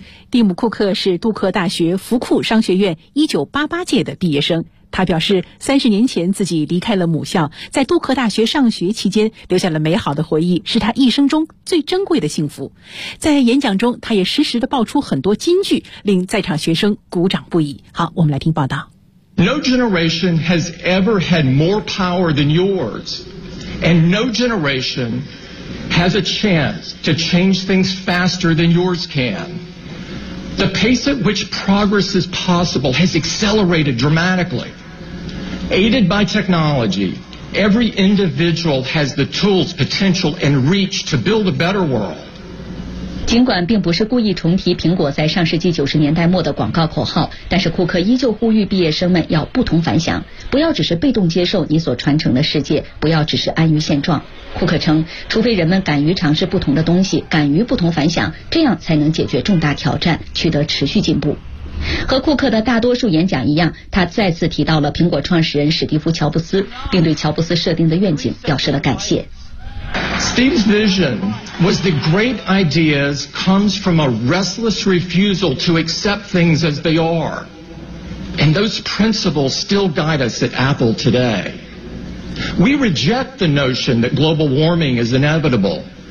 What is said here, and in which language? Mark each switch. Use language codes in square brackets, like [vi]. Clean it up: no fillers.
[zh] 蒂姆·库克是杜克大学福库商学院1988届的毕业生，他表示30年前自己离开了母校，在杜克大学上学期间留下了美好的回忆，是他一生中最珍贵的幸福。在演讲中，他也实时地爆出很多金句，令在场学生鼓掌不已。好，我们来听报道。 [en] No generation has ever had more power than yours, and no generation has a chance to change things faster than yours can. The pace at which progress is possible has accelerated dramatically. Aided by technology, every individual has the tools, potential, and reach to build a better world. [zh] 尽管并不是故意重提苹果在上世纪九十年代末的广告口号，但是库克依旧呼吁毕业生们要不同凡响，不要只是被动接受你所传承的世界，不要只是安于现状。库克称，除非人们敢于尝试不同的东西，敢于不同凡响，这样才能解决重大挑战，取得持续进步。和库克的大多数演讲一样，他再次提到了苹果创始人史蒂夫·乔布斯，并对乔布斯设定的愿景表示了感谢。 [en] Steve's vision was that great ideas comes from a restless refusal to accept things as they are. And those principles still guide us at Apple today. We reject the notion that global warming is inevitable.